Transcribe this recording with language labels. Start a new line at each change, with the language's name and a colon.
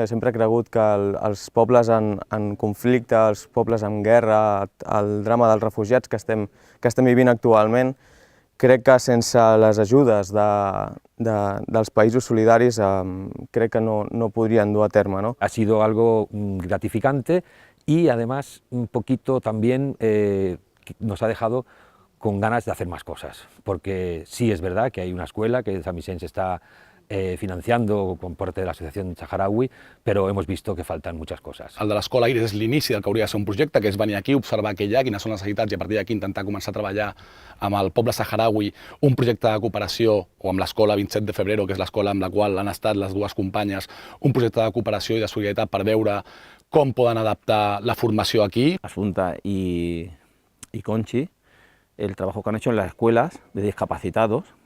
Catalan: Sempre he cregut que els pobles en conflicte, els pobles en guerra, el drama dels refugiats que estem vivint actualment, crec que sense les ajudes dels països solidaris crec que no podrien dur a terme, ¿no?
Spanish: Ha sido algo gratificante y además un poquito también nos ha dejado con ganas de hacer más cosas, porque sí es verdad que hay una escuela que Sant Vicenç está financiando con parte de la Asociación Saharaui, però hemos visto que faltan muchas cosas.
Catalan: El de l'Escola Iris és l'inici del que hauria de ser un projecte, que és venir aquí, observar què hi ha, quines són les necessitats i a partir d'aquí intentar començar a treballar amb el poble saharaui un projecte de cooperació, o amb l'Escola 27 de Febrer, que és l'escola amb la qual han estat les dues companyes, un projecte de cooperació i de solidaritat per veure com poden adaptar la formació aquí.
Spanish: Asunta y Conchi, el trabajo que han hecho en las escuelas de discapacitados.